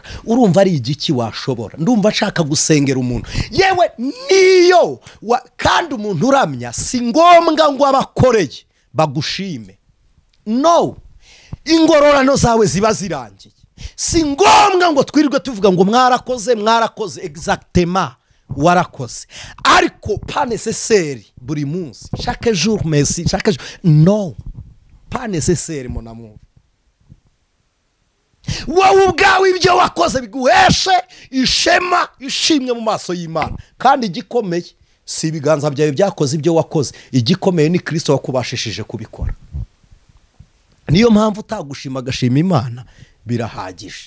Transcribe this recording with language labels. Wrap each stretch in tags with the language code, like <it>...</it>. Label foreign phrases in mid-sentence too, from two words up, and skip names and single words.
<rw>Urumva ari igiki washobora? Ndumva nshaka gusengera umuntu, yewe niyo kandi umuntu uramya si ngombwa ngo abakoreye bagushime. No, ingororano zawe ziba zirangiye. Si ngombwa ngo twirirwe tuvuga ngo mwarakoze mwarakoze. Exactement, warakoze, ariko</rw> <fr>pas nécessaire</fr> <rw>buri munsi,</rw> <fr>chaque jour merci, chaque jour. No, pas nécessaire mon amour.</fr> <rw>Wowe ubwawe ibyo wakoze biguheshe ishema ishimwe mu maso y'Imana. Kandi igikomeye si ibiganza byawe byakoze ibyo wakoze, igikomeye ni Kristo wakubashishije kubikora. Niyo mpamvu utagushima agashima Imana birahagije.</rw>